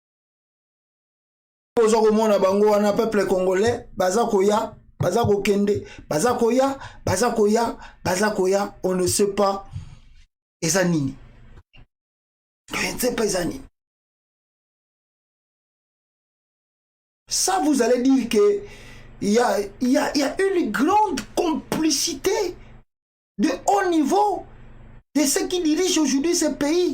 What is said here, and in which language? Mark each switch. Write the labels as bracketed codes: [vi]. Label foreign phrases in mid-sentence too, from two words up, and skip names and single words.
[ln] Ozo komona bango wana [fr] peuple congolais [ln] baza koya, baza kokende, baza koya, baza koya, baza koya, [fr] on ne sait pas ezanini. On ne sait pas ezanini. Ça vous allez dire que il y a une grande complicité de haut niveau de ceux qui dirigent aujourd'hui ce pays.